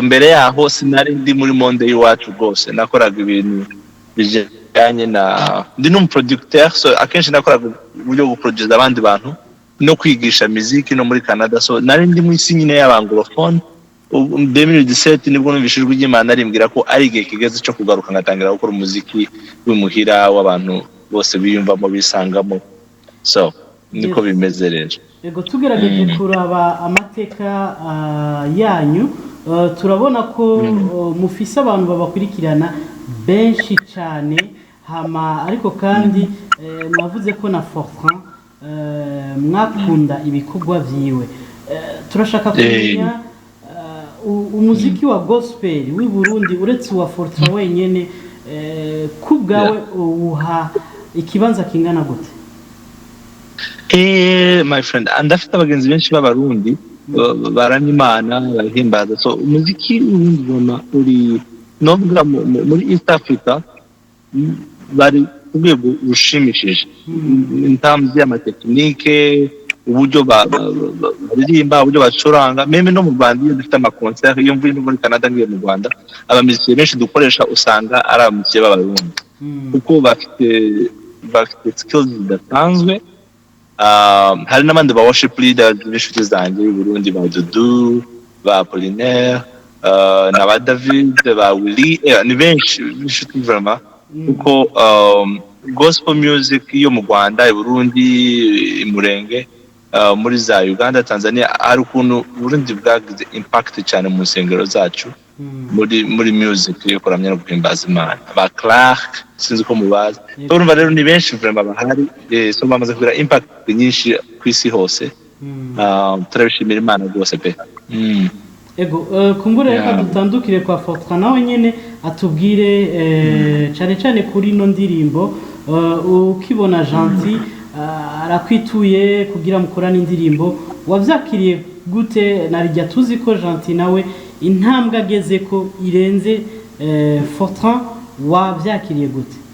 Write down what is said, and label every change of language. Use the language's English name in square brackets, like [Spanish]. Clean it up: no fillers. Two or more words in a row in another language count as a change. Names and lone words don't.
[Kinyarwanda] mbere yaho sinari ndi muri monde y'iwacu rwose nakoraga ibintu bijyanye ndi n'umuproducteur so akenshi nakoraga uburyo bwo producer abandi bantu no kwigisha muziki no muri Canada so nari ndi mu isi nyine y'abanglophone 2017 nibwo numvise ijwi ry'Imana rimbwira ko ari igihe kigeze cyo kugaruka ngatangira gukora umuziki w'imuhira w'abantu bose biyumvamo bisangamo so niko bimeze rero [Rundi] yego tugerageje kuraba amateka yanyu turabona ko mufise abantu babakurikirana benshi cyane hama ariko kandi mwavuze ko na Fortran mwakunda ibikorwa vyiwe turashaka kumenya umuziki wa gospel w'i Burundi uretse wa Fortran wenyene kubgawe uha ikibanza kingana gute [English] my friend [Kinyarwanda] andafite abagenzi benshi b'abarundi baramya Imana barahimbaza so umuziki w'ingoma uri novuga muri East Africa bari urwego rushimishije [English] in terms [Kinyarwanda] y'amatekinike uburyo baririmba uburyo bacuranga meme no mu Rwanda iyo dufite amakoncert iyo mvuye no muri Canada ngiye mu Rwanda abamiziki benshi dukoresha usanga ari abamiziki b'abarundi kuko bafite skills zidasanzwe hari n'abandi ba [English] worship leaders [Kinyarwanda] b'inshuti zanjye y'u Burundi ba Dudu ba Apollinaire na ba David ba Willy ni benshi b'inshuti vraiment kuko [English] gospel music [Kinyarwanda] yo mu Rwanda i Burundi i Murenge muri za Uganda Tanzania hari ukuntu Burundi bwagize impact cyane mu nsengero zacu muri music yo kuramya no guhimbaza Imana ba Clark sinzi ko mubaza urumva rero ni benshi vraiment bahari so bamaze kugira impact nyinshi ku isi hose turabishimira Imana rwose pe [Rundi] ego kumbure reka dutandukire kwa Fortran nawe nyene atubwire cyane cyane kuri no ndirimbo ukibona Gentil arakwituye kugira mukorana indirimbo wavyakiriye gute narijya tuzi ko Gentil nawe intambwe ageze ko irenze Fortran wavyakiriye gute